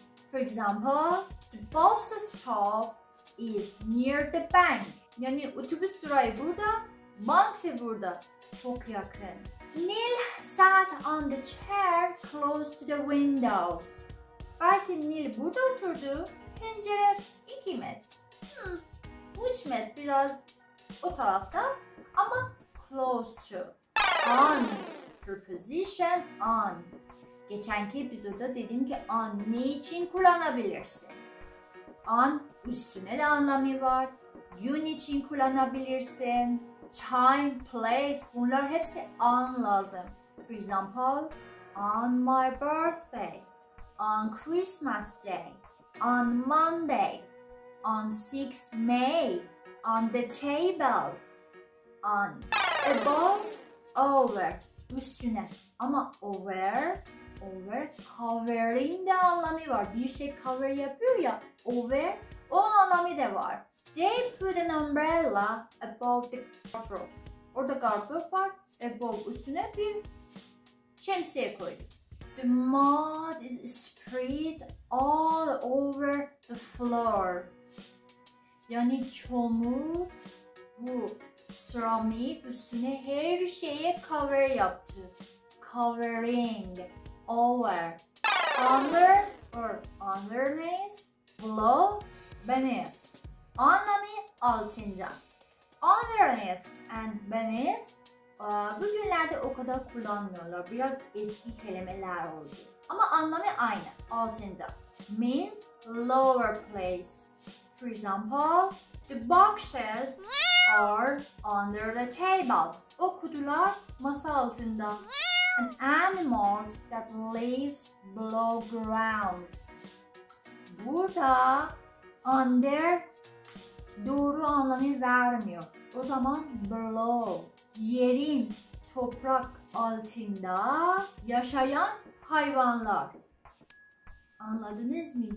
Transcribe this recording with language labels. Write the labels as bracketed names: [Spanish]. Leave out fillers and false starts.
[English] For example, the bus stop is near the bank. [Turkish] Yani otobüs durağı burada, bank da burada. Çok yakın. [English] Neil sat on the chair close to the window. [Turkish] Belki Neil burada oturdu. Pencere 2 metre. 3 metre biraz o tarafta ama [English] close to. [Turkish] On. [English] Preposition on. [Turkish] Geçenki episodda dedim ki on ne için kullanabilirsin? On üstüne de anlamı var. Gün için kullanabilirsin. Time, place, bunlar hepsi on lazım. [English] For example, on my birthday, on Christmas Day, on Monday, on 6 May, on the table, on, above, over, [Turkish] üstüne. Ama over, covering de anlamı var. Bir şey cover yapıyor ya, over, o anlamı da var. [English] They put an umbrella above the gardrobe. [Turkish] Orada gardırop var. Above üstüne bir şemsiye koyduk. [English] The mud is spread all over the floor. [Turkish] Yani çamur bu ceramic üstüne her şeye cover yaptı. [English] Covering, over, under or underneath, below, beneath. [Turkish] Anlamı altında. Underneath and beneath bugünlerde o kadar kullanmıyorlar. Biraz eski kelimeler oldu. Ama anlamı aynı. Altında. [English] Means lower place. For example, the boxes are under the table. [Turkish] O kutular masa altında. [English] And animals that lives below ground. [Turkish] Burada under doğru anlamı vermiyor. O zaman below, yerin, toprak altında yaşayan hayvanlar. Anladınız mı?